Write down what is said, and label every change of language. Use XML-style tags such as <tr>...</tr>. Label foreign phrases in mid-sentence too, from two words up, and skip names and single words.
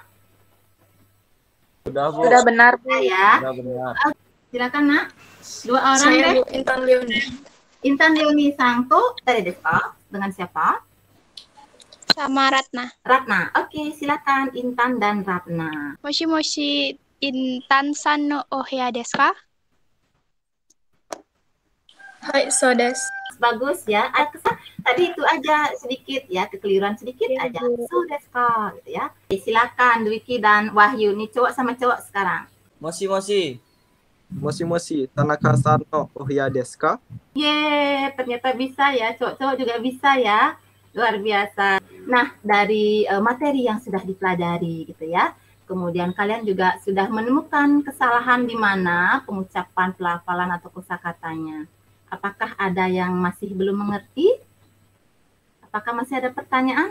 <id>Sudah, Bu. Sudah benar, Bu. Ya. Sudah benar. Silakan Nak. 2 orang Saya deh. Bu, Intan Leoni. Intan Leoni Sangko dari deska. Dengan siapa? Sama Ratna. Ratna. Oke, silakan Intan dan Ratna.</id> <ja>もしもし、インタンさんのお部屋ですか? はい、そうです.</ja> <id>Bagus ya. Tadi itu aja sedikit ya, kekeliruan sedikit aja.</id> <ja>そうですか,</ja> <id>gitu ya. Silakan Dwiki dan Wahyu. Nih cowok sama cowok sekarang.</id> <ja>もしもし. もしもし、田中さんのお部屋ですか?</ja> <id>Yeay, ternyata bisa ya. Cowok-cowok juga bisa ya. Luar biasa. Nah, dari materi yang sudah dipelajari gitu ya. Kemudian kalian juga sudah menemukan kesalahan di mana pengucapan, pelafalan atau kosakatanya. Apakah ada yang masih belum mengerti? Apakah masih ada pertanyaan?</id>